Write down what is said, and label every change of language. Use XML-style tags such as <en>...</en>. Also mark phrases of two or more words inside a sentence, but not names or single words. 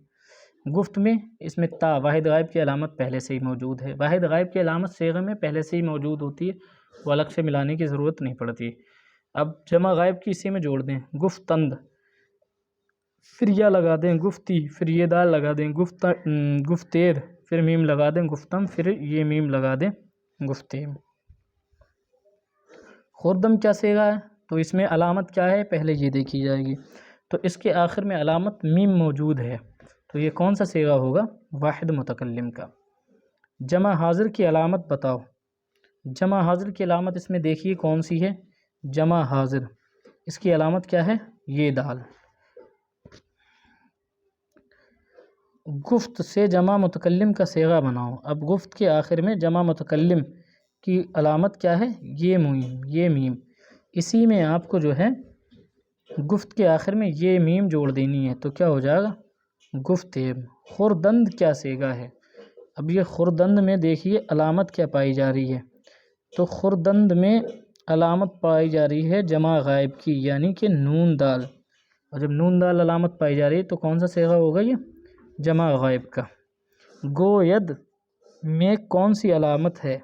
<ur>گفت میں اس میں تا، واحد غائب کی علامت پہلے سے ہی موجود ہے، واحد غائب کی علامت صیغے میں پہلے سے ہی موجود ہوتی ہے، وہ الگ سے ملانے کی ضرورت نہیں پڑتی۔ اب جمع غائب کی اسی میں جوڑ دیں، گفتند، پھر یا لگا دیں گفتی، پھر یہ دال لگا دیں گفتیر، پھر میم لگا دیں گفتم، پھر یہ میم لگا دیں گفتیم۔ خوردم کیا صیغہ ہے؟ تو اس میں علامت کیا ہے پہلے یہ دیکھی جائے گی۔ تو اس کے آخر میں علامت میم موجود ہے، تو یہ کون سا صیغہ ہوگا؟ واحد متکلم کا۔ جمع حاضر کی علامت بتاؤ۔ جمع حاضر کی علامت اس میں دیکھیے کون سی ہے؟ جمع حاضر، اس کی علامت کیا ہے؟ یہ دال۔ گفت سے جمع متکلم کا صیغہ بناؤ۔ اب گفت کے آخر میں جمع متکلم کی علامت کیا ہے؟ یہ میم، یہ میم۔ اسی میں آپ کو جو ہے گفت کے آخر میں یہ میم جوڑ دینی ہے، تو کیا ہو جائے گا؟ گفتیم۔ خوردند کیا صیغہ ہے؟ اب یہ خردند میں دیکھیے علامت کیا پائی جا رہی ہے، تو خردند میں علامت پائی جا رہی ہے جمع غائب کی، یعنی کہ نون دال، اور جب نون دال علامت پائی جا رہی ہے تو کون سا صیغہ ہوگا؟ یہ جمع غائب کا۔ گوید میں کون سی علامت ہے؟</ur>